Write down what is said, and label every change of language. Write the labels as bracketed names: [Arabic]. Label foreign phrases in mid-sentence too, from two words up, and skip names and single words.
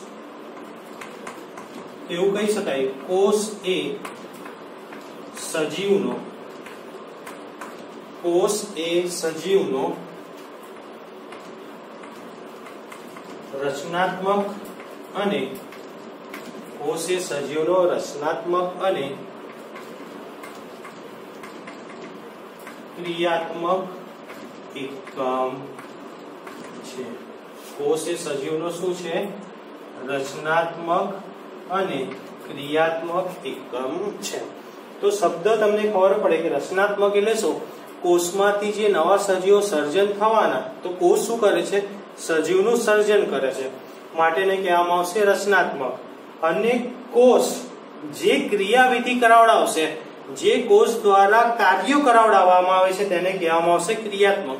[Gujarati] એવું કહી શકાય, કોષ એ સજીવનો રચનાત્મક અને કોષ એ સજીવનો રચનાત્મક અને ક્રિયાત્મક એકમ છે। કોષ એ સજીવનો શું છે? રચનાત્મક અને ક્રિયાત્મક એકમ છે। તો શબ્દ તમને ખબર પડે કે રચનાત્મક એટલે શું? કોષમાંથી જે નવા સજીવો સર્જન થવાના, તો કોષ શું કરે છે? સજીવનું સર્જન કરે છે, માટેને કહેવામાં આવશે રચનાત્મક. અને કોષ જે ક્રિયાવિધિ કરાવડાવશે, જે કોષ દ્વારા કાર્યો કરાવડાવવામાં આવે છે, તેને કહેવામાં આવશે ક્રિયાત્મક.